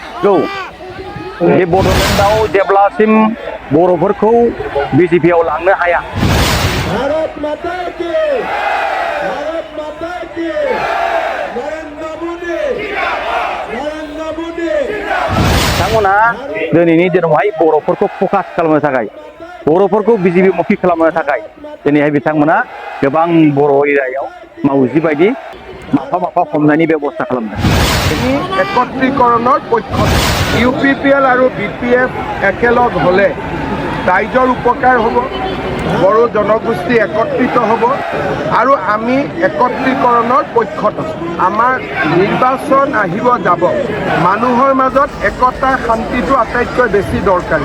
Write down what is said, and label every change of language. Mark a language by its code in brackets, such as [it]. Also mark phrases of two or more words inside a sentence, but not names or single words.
[brx] औ बे बड'लेण्डआव जेब्लासिम बर'फोरखौ बिजेपिआव लांनो हाया [hi] भारत माता की भारत माता की नरेंद्र मोदी [brx] बिथांमोनहा दिनैनि दिनावहाय बर'फोरखौ फकास खालामनो थाखाय बर'फोरखौ बिजेपि मुखि खालामनो थाखाय दिनैहाय बिथांमोना गोबां बर' एरियायाव मावजि बायदि माफा माफा हमनायनि बेबस्था खालामदों। [as] একত্ৰীকৰণৰ পক্ষত UPPL আৰু BPF একেলগ হ'লে ৰাইজৰ উপকাৰ হ'ব, বড়ো জনগোষ্ঠী একত্ৰিত হ'ব আৰু আমি একত্ৰীকৰণৰ পক্ষত আমাৰ নিৰ্বাচন আহিব যাব মানুহৰ মাজত একতা শান্তিটো আটাইতকৈ বেছি দৰকাৰী।